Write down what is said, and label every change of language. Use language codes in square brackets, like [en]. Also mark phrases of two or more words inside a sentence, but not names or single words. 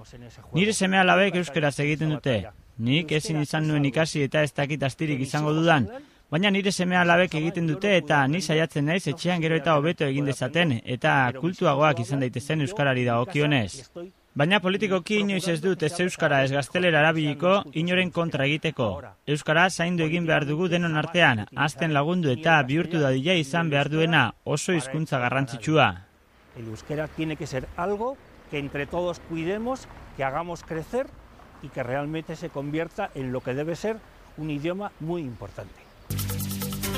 [eu] Nire seme-alabek euskaraz egiten dute. Nik ezin izan nuen ikasi eta ez dakit astirik izango dudan, baina nire seme-alabek egiten dute eta ni saiatzen naiz etxean gero eta hobeto egin dezaten eta kultuagoak izan daitezen euskarari dagokionez. Baina politikoki inoiz ez dut ez euskara ez gaztelera erabiliko inoren kontra egiteko. Euskara zaindu egin behar dugu denon artean, hazten lagundu eta bihurtu dadila izan behar duena oso hizkuntza garrantzitsua. [es] El euskera tiene que ser algo que entre todos cuidemos, que hagamos crecer y que realmente se convierta en lo que debe ser un idioma muy importante.